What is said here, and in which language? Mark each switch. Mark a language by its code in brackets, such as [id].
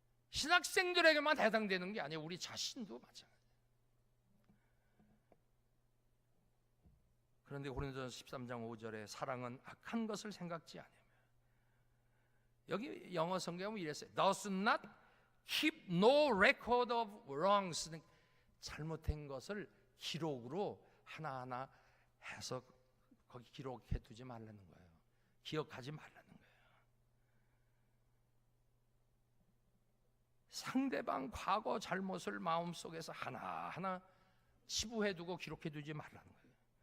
[ko] 신학생들에게만 해당되는 게 아니에요. 우리 자신도 마찬가지예요. 그런데 고린도전서 13장 5절에 사랑은 악한 것을 생각지 않으며, 여기 영어 성경은 이랬어요. [en] Does not keep no record of wrongs. [ko] 잘못된 것을 기록으로 하나하나 해서 거기 기록해 두지 말라는 거예요. 기억하지 말라는 거예요. 상대방 과거 잘못을 마음속에서 하나하나 치부해 두고 기록해 두지 말라는 거예요.